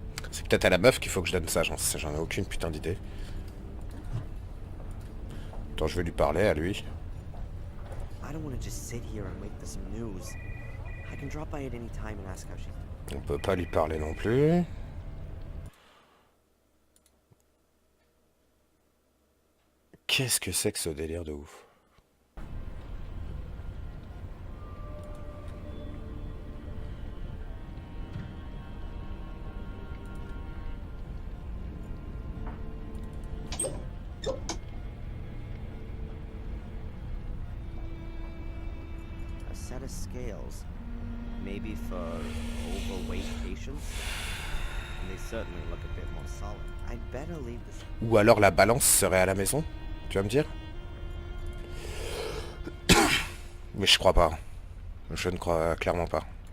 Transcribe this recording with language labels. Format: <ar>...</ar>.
<fr>C'est peut-être à la meuf qu'il faut que je donne ça, j'en ai aucune putain d'idée. Attends, je vais lui parler à lui.</fr> <en>I don't want to just sit here and wait for some news. I can drop by at any time and ask how she's...</en> <fr>On peut pas lui parler non plus. Qu'est-ce que c'est que ce délire de ouf?</fr> <en>A set of scales. Maybe for overweight patients? They certainly look a bit more solid. I'd better leave this.</en> <fr>Ou alors la balance serait à la maison? Tu vas me dire? Mais je crois pas. Je ne crois clairement pas.</fr>